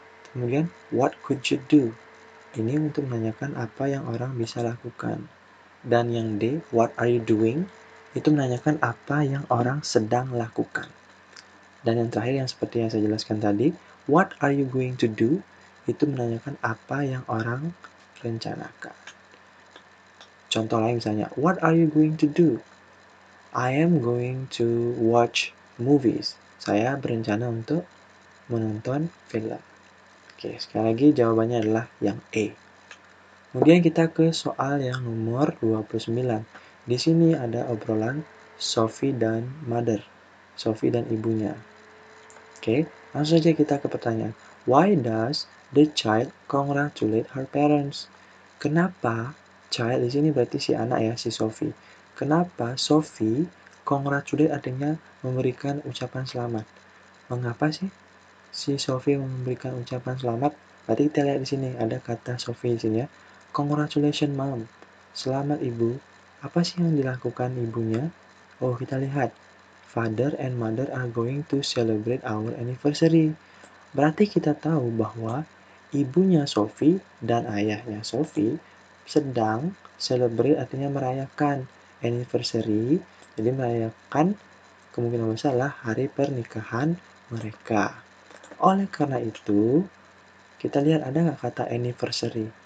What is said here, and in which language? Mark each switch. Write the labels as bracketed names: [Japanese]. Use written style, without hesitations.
[English] Kemudian what could you do? [Indonesian] Ini untuk menanyakan apa yang orang bisa lakukan. Dan yang D, [English] what are you doing? [Indonesian] Itu menanyakan apa yang orang sedang lakukan. Dan yang terakhir yang seperti yang saya jelaskan tadi, [English] what are you going to do? [Indonesian] Itu menanyakan apa yang orang rencanakan. Contoh lain misalnya, [English] what are you going to do? I am going to watch movies. [Indonesian] Saya berencana untuk menonton film. Oke, sekali lagi jawabannya adalah yang E. Kemudian kita ke soal yang nomor 29. Di sini ada obrolan Sophie dan mother. Sophie dan ibunya. Oke, langsung saja kita ke pertanyaan. [English] Why does the child congratulate her parents? [Indonesian] Kenapa child di sini berarti si anak ya, si Sophie. Kenapa Sophie congratulate artinya memberikan ucapan selamat? Mengapa sih si Sophie memberikan ucapan selamat? Berarti kita lihat di sini ada kata Sophie di sini ya. [English] Congratulations mom. [Indonesian] Selamat ibu. Apa sih yang dilakukan ibunya? Oh, kita lihat. [English] Father and mother are going to celebrate our anniversary. [Indonesian] Berarti kita tahu bahwa ibunya Sophie dan ayahnya Sophie sedang celebrate artinya merayakan anniversary. Jadi merayakan kemungkinan besar adalah hari pernikahan mereka. Oleh karena itu, kita lihat ada nggak kata anniversary?